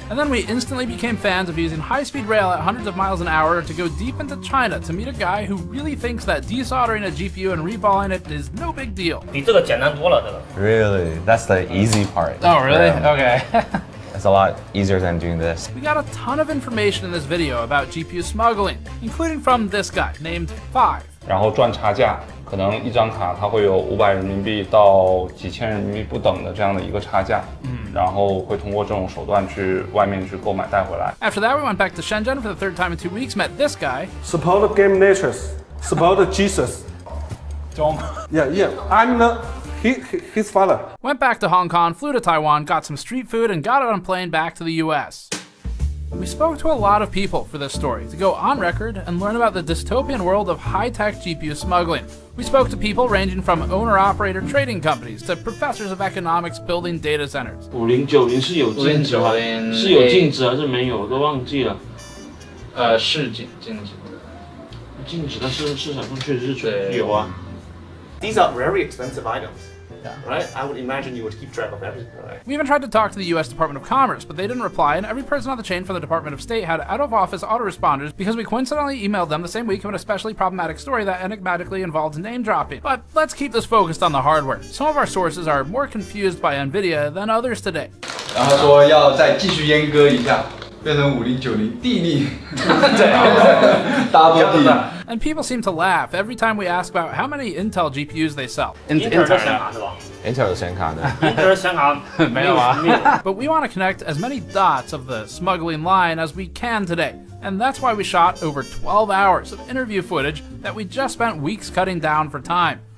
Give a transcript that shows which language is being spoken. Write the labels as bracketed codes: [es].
[en] And then we instantly became fans of using high-speed rail at hundreds of miles an hour to go deep into China to meet a guy who really thinks that desoldering a GPU and reballing it is no big deal. [zh] 比这个简单多了，这个。 [en] Really? That's the easy part. Oh, really? Yeah. Okay. It's a lot easier than doing this. We got a ton of information in this video about GPU smuggling, including from this guy named Five. [zh] 然后赚差价，可能一张卡它会有500人民币到几千人民币不等的这样的一个差价，然后会通过这种手段去外面去购买带回来。 [en] After that, we went back to Shenzhen for the 3rd time in 2 weeks, met this guy. Support game natures. Support Jesus. Don't. Yeah. I'm his father. Went back to Hong Kong, flew to Taiwan, got some street food, and got on a plane back to the US. We spoke to a lot of people for this story to go on record and learn about the dystopian world of high-tech GPU smuggling. We spoke to people ranging from owner-operator trading companies to professors of economics building data centers. [zh] 5090是有禁止吗？是有禁止还是没有？我都忘记了。是禁止。禁止，但是市场上确实是有啊。 [en] These are very expensive items, right? I would imagine you would keep track of everything, right? We even tried to talk to the US Department of Commerce, but they didn't reply, and every person on the chain from the Department of State had out-of-office autoresponders because we coincidentally emailed them the same week of an especially problematic story that enigmatically involved name-dropping. But let's keep this focused on the hardware. Some of our sources are more confused by NVIDIA than others today. [zh] 然后说要再继续阉割一下，变成5090地利，double地。 [en] And people seem to laugh every time we ask about how many Intel GPUs they sell. [zh] 英特尔的显卡是吧？ Intel 有显卡的。英特尔显卡没有啊。 [en] But we want to connect as many dots of the smuggling line as we can today. And that's why we shot over 12 hours of interview footage that we just spent weeks cutting down for time.